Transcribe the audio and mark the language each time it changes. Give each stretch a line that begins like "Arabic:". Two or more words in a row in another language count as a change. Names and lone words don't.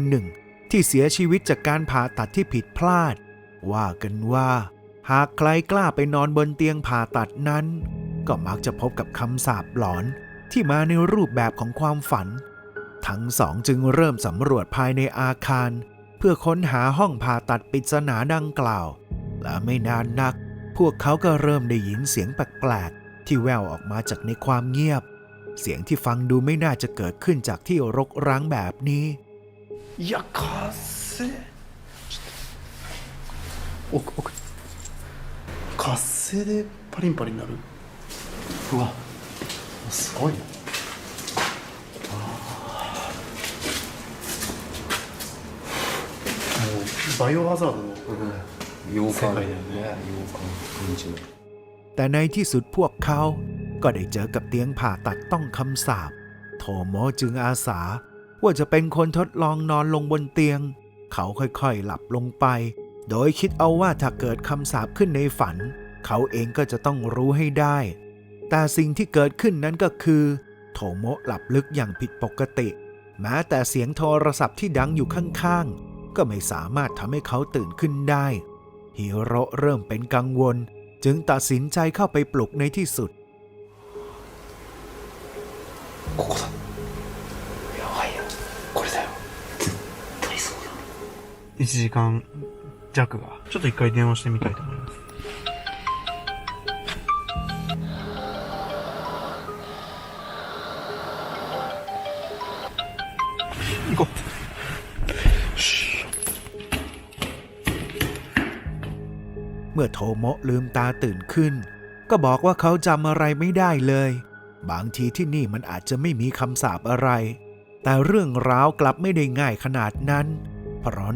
Thai: หนึ่งที่เสียชีวิตจากการผ่าตัดที่ผิดพลาดว่ากันว่าหากใครกล้าไปนอนบนเตียงผ่าตัดนั้นก็มักจะพบกับคำสาปหลอนที่มาในรูปแบบของความฝันทั้งสองจึงเริ่มสำรวจภายในอาคารเพื่อค้นหาห้องผ่าตัดปริศนาดังกล่าวและไม่นานนักพวกเขาก็เริ่มได้ยินเสียงแปลกๆที่แว่วออกมาจากในความเงียบเสียงที่ฟังดูไม่น่าจะเกิดขึ้นจากที่รกร้างแบบนี้
Japanese: いや、かっせえ。奥。活性でパリンパリンなる。うわ、すごいね。もうバイオハザードの世界だよね。
Thai: แต่ในที่สุดพวกเขาก็ได้เจอกับเตียงผ่าตัดต้องคำสาปโทโมะจึงอาสาว่าจะเป็นคน ทดลองนอนลงบนเตียงเขาค่อยๆหลับลงไปโดยคิดเอาว่าถ้าเกิดคำสาปขึ้นในฝันเขาเองก็จะต้องรู้ให้ได้แต่สิ่งที่เกิดขึ้นนั้นก็คือโทโมะหลับลึกอย่างผิดปกติแม้แต่เสียงโทรศัพท์ที่ดังอยู่ข้างๆก็ไม่สามารถทำให้เขาตื่นขึ้นได้ฮิโร่เริ่มเป็นกังวลจึงตัดสินใจเข้าไปปลุกในที่สุด
Japanese: ここだ。やばいよ。これだよ。絶対そうだ。1時間弱が。ちょっと一回電話してみたいと思います。行こう。
Thai: เมื่อโทโมะลืมตาตื่นขึ้นก็บอกว่าเขาจำอะไรไม่ได้เลยบางทีที่นี่มันอาจจะไม่มีคำสาปอะไรแต่เรื่องราวกลับไม่ได้ง่ายขนาดนั้นเพราะใน